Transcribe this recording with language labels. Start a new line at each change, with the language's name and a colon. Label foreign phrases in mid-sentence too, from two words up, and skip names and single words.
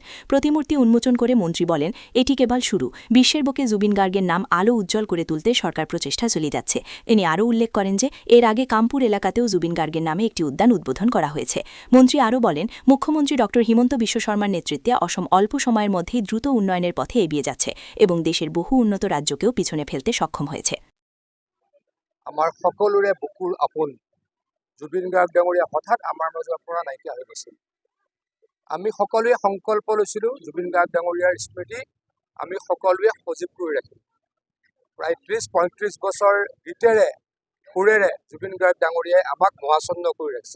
Bangla: প্রতিমূর্তি উন্মোচন করে মন্ত্রী বলেন, এটি কেবল শুরু। বিশ্বের বুকে জুবিন গার্গের নাম আলো উজ্জ্বল করে তুলতে সরকার প্রচেষ্টা চালিয়ে যাচ্ছে। তিনি আরও উল্লেখ করেন যে এর আগে কামপুর এলাকাতেও জুবিন গার্গের নামে একটি উদ্যান উদ্বোধন করা হয়েছে। মন্ত্রী আরও বলেন, মুখ্যমন্ত্রী ড হিমন্ত বিশ্ব শর্মার নেতৃত্বে অসম অল্প সময়ের মধ্যেই দ্রুত উন্নয়নের পথে এগিয়ে যাচ্ছে এবং দেশের বহু উন্নত রাজ্যকেও পিছনে ফেলতে সক্ষম হয়েছে।
Assamese: আমাৰ সকলোৰে বুকুৰ আপোন জুবিন গাৰ্গ ডাঙৰীয়া হঠাৎ আমাৰ মাজৰ পৰা নাইকিয়া হৈ গৈছিল। আমি সকলোৱে সংকল্প লৈছিলোঁ জুবিন গাৰ্গ ডাঙৰীয়াৰ স্মৃতি আমি সকলোৱে সজীৱ কৰি ৰাখিম। প্ৰায় ৩০-৩৫ বছৰ গীতেৰে সুৰেৰে জুবিন গাৰ্গ ডাঙৰীয়াই আমাক মহাচন্ন কৰি ৰাখিছিল।